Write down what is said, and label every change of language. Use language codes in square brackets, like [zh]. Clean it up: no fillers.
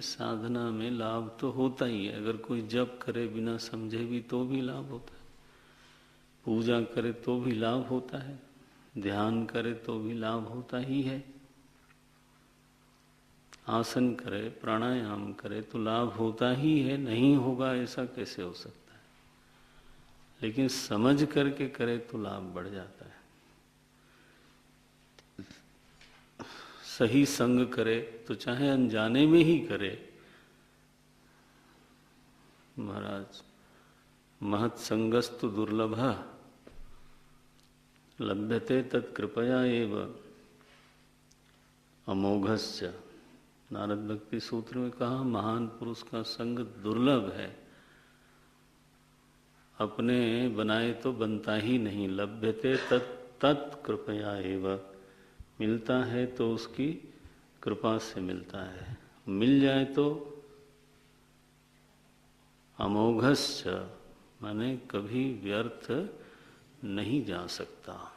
[hi] साधना में लाभ तो होता ही है। अगर कोई जप करे बिना समझे भी तो भी लाभ होता है, पूजा करे तो भी लाभ होता है, ध्यान करे तो भी लाभ होता ही है, आसन करे, प्राणायाम करे तो लाभ होता ही है। नहीं होगा ऐसा कैसे हो सकता है? लेकिन समझ करके करे तो लाभ बढ़ जाता है। सही संग करे तो चाहे अनजाने में ही करे। [sa] महाराज, महत् संगस्तु दुर्लभ लभ्यते तत्कृपया एव अमोघस्य। [hi] नारद भक्ति सूत्र में कहा महान पुरुष का संग दुर्लभ है, अपने बनाए तो बनता ही नहीं। [sa] लभ्यते तत्कृपया एव, [hi] मिलता है तो उसकी कृपा से मिलता है, मिल जाए तो [sa] अमोघस्य, [hi] माने कभी व्यर्थ नहीं जा सकता।